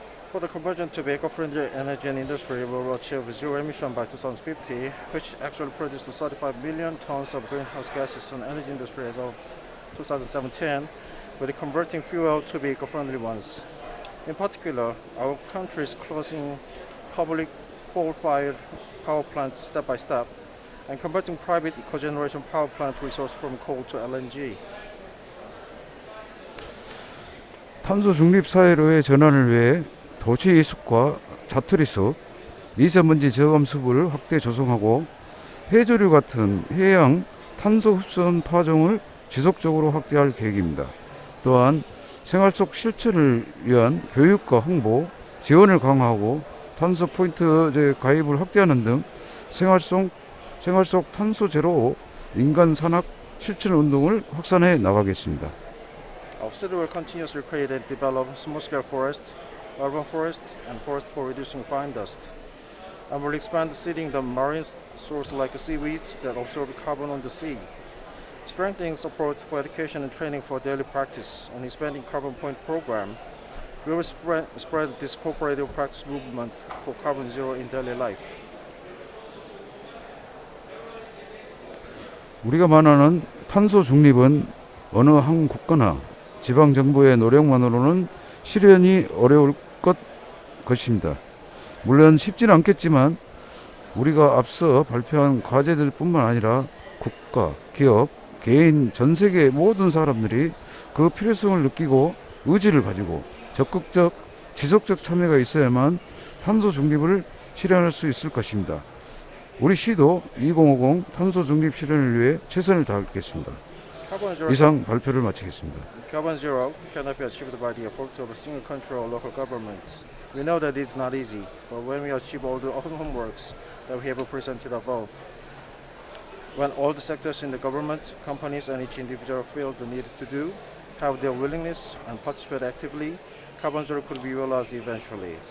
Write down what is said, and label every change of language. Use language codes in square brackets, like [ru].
[en] For the conversion to be eco-friendly energy and industry, we will achieve zero emission by 2050, which actually produces 35 million tons of greenhouse gases on energy industry as of 2017, with converting fuel to be eco-friendly ones. In particular, our country is closing public coal-fired power plants step by step and converting private cogeneration power plant resource from coal to LNG. [ko] 탄소 중립 사회로의 전환을 위해 도시 숲과 자투리 숲, 미세먼지 저감 숲을 확대 조성하고 해조류 같은 해양 탄소 흡수원 파종을 지속적으로 확대할 계획입니다. 또한 생활 속 실천을 위한 교육과 홍보, 지원을 강화하고 탄소 포인트 가입을 확대하는 등 생활 속 탄소 제로 인간 산악 실천 운동을 확산해 나가겠습니다. [en] Our city will continuously create and develop small-scale forest, urban forest, and forest for reducing fine dust. And will expand seeding the marine source like seaweeds that absorb carbon on the sea. Strengthening support for education and training for daily practice and expanding carbon point program. We will spread this cooperative practice movement for carbon zero in daily life. [ko] 우리가 말하는 탄소 중립은 어느 한 국가나 지방 정부의 노력만으로는 실현이 어려울 것입니다. 물론 쉽지는 않겠지만 우리가 앞서 발표한 과제들 뿐만 아니라 국가, 기업, 개인, 전 세계 모든 사람들이 그 필요성을 느끼고 의지를 가지고 적극적, 지속적 참여가 있어야만 탄소 중립을 실현할 수 있을 것입니다. 우리 시도 2050 탄소 중립 실현을 위해 최선을 다하겠습니다. 이상 발표를 마치겠습니다. [en] Carbon zero cannot be achieved by the efforts of a single country or local government. We know that it's not easy, but when we achieve all the open homeworks that we have presented above, when all the sectors in the government, companies, and each individual feel the need to do, have their willingness and participate actively, carbon zero could be realized eventually.